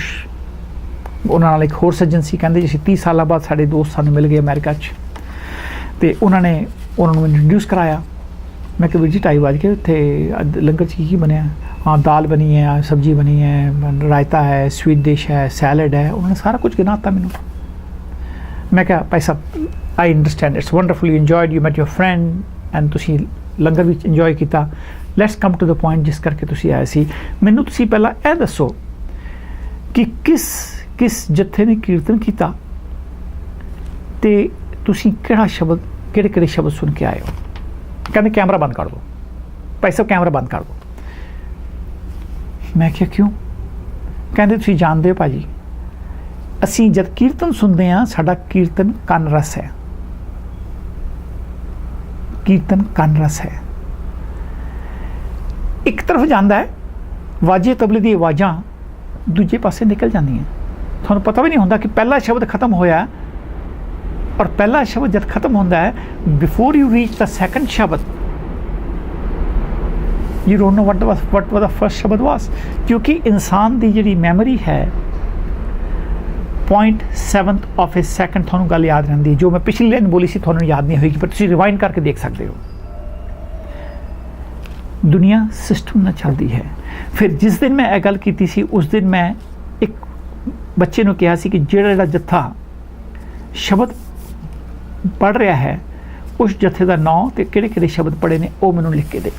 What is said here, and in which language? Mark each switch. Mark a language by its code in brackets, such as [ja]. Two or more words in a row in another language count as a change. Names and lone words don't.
[pa] ਉਨ੍ਹਾਂਨੇ ਇੱਕ ਹੋਰ ਸੱਜਣ ਸੀ, ਕਹਿੰਦੇ ਜੀ 30 ਸਾਲ ਬਾਅਦ ਸਾਡੇ ਦੋਸਤ ਸਾਨੂੰ ਮਿਲ ਗਏ ਅਮਰੀਕਾ 'ਚ, ਤਾਂ ਉਨ੍ਹਾਂਨੇ ਇੰਟਰੋਡਿਊਸ ਕਰਾਇਆ। ਮੈਂ ਕਿ ਵੀਰ ਜੀ 2:30 ਵੱਜ ਗਏ, ਉੱਥੇ ਲੰਗਰ 'ਚ ਕੀ ਬਣਿਆ? [hi] हाँ, दाल बनी है, सब्जी बनी है, रायता है, [en] sweet dish [hi] है, सैलड है। [pa] ਉਨ੍ਹਾਂਨੇ ਸਾਰਾ ਕੁਝ ਗਿਣਾਤਾ ਮੈਨੂੰ। [hi] मैं क्या भाई साहब, [en] I understand, it's wonderful, you enjoyed, you met your friend and [pa] ਤੁਸੀਂ ਲੰਗਰ ਭੀ ਇੰਜੌਏ ਕੀਤਾ। [en] let's come to the point [pa] ਜਿਸ ਕਰਕੇ ਤੁਸੀਂ ਆਏ ਸੀ। ਮੈਨੂੰ ਤੁਸੀਂ ਪਹਿਲਾਂ ਇਹ ਦੱਸੋ ਕਿ ਕਿਸ ਜੱਥੇ ਨੇ ਕੀਰਤਨ ਕੀਤਾ ਤੇ ਤੁਸੀਂ ਕਿਹੜਾ ਸ਼ਬਦ, ਕਿਹੜੇ ਸ਼ਬਦ ਸੁਣ ਕੇ ਆਏ ਹੋ? [hi] कहते कैमरा बंद कर दो भाई साहब, कैमरा बंद कर दो। मैं क्या क्यों? [pa] ਕਹਿੰਦੇ ਤੁਸੀਂ ਜਾਣਦੇ ਹੋ ਭਾਜੀ, ਅਸੀਂ ਜਦ ਕੀਰਤਨ ਸੁਣਦੇ ਹਾਂ, ਸਾਡਾ ਕੀਰਤਨ ਕੰਨ ਰਸ ਹੈ, ਕੀਰਤਨ ਕੰਨ ਰਸ ਹੈ। ਇੱਕ ਤਰਫ਼ ਜਾਂਦਾ ਹੈ, ਵਾਜੇ ਤਬਲੇ ਦੀ ਆਵਾਜ਼ਾਂ ਦੂਜੇ ਪਾਸੇ ਨਿਕਲ ਜਾਂਦੀਆਂ। ਤੁਹਾਨੂੰ ਪਤਾ ਵੀ ਨਹੀਂ ਹੁੰਦਾ ਕਿ ਪਹਿਲਾ ਸ਼ਬਦ ਖਤਮ ਹੋਇਆ ਔਰ ਪਹਿਲਾ ਸ਼ਬਦ ਜਦ ਖਤਮ ਹੁੰਦਾ ਹੈ, [en] before you reach the second [pa] ਸ਼ਬਦ [en] you don't know what was the first [pa] ਸ਼ਬਦ was, ਕਿਉਂਕਿ ਇਨਸਾਨ ਦੀ ਜਿਹੜੀ ਮੈਮਰੀ ਹੈ [en] 0.7 of a second [pa] ਤੁਹਾਨੂੰ ਗੱਲ ਯਾਦ ਰਹਿੰਦੀ ਹੈ। ਜੋ ਮੈਂ ਪਿਛਲੀ ਲਾਈਨ ਬੋਲੀ ਸੀ ਤੁਹਾਨੂੰ ਯਾਦ ਨਹੀਂ ਹੋਏਗੀ, ਪਰ ਤੁਸੀਂ ਰਿਵਾਈਂਡ ਕਰਕੇ ਦੇਖ ਸਕਦੇ ਹੋ। ਦੁਨੀਆ ਸਿਸਟਮ ਨਾਲ ਚੱਲਦੀ ਹੈ। ਫਿਰ ਜਿਸ ਦਿਨ ਮੈਂ ਇਹ ਗੱਲ ਕੀਤੀ ਸੀ ਉਸ ਦਿਨ ਮੈਂ ਇੱਕ ਬੱਚੇ ਨੂੰ ਕਿਹਾ ਸੀ ਕਿ ਜਿਹੜਾ ਜੱਥਾ ਸ਼ਬਦ ਪੜ੍ਹ ਰਿਹਾ ਹੈ ਉਸ ਜੱਥੇ ਦਾ ਨਾਂ ਤੇ ਕਿਹੜੇ ਕਿਹੜੇ ਸ਼ਬਦ ਪੜ੍ਹੇ ਨੇ ਉਹ ਮੈਨੂੰ ਲਿਖ ਕੇ ਦੇ।